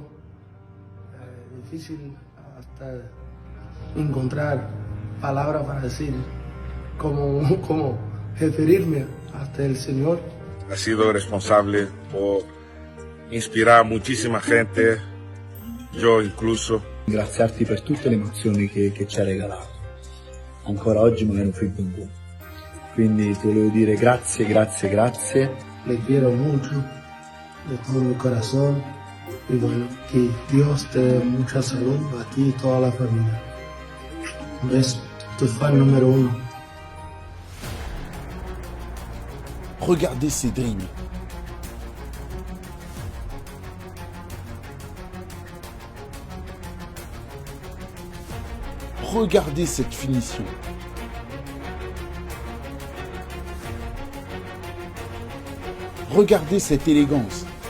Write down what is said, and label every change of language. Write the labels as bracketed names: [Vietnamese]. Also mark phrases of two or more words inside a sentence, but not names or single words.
[Spanish] Difícil hasta encontrar palabras para decir cómo referirme hasta el Señor. Ha sido responsable por inspirar a muchísima gente, yo incluso. [Italian] Ringraziarti per tutte le emozioni che ci ha regalato. Ancora oggi me ne hanno finito un po'. Quindi ti volevo dire grazie, grazie, grazie. [Spanish] Le quiero mucho, de todo mi corazón. Y bueno, que Dios te dé mucha salud a ti y toda la familia. Un beso, tu fan número 1. [French] Regardez ces dribbles. Regardez cette finition. Regardez cette élégance.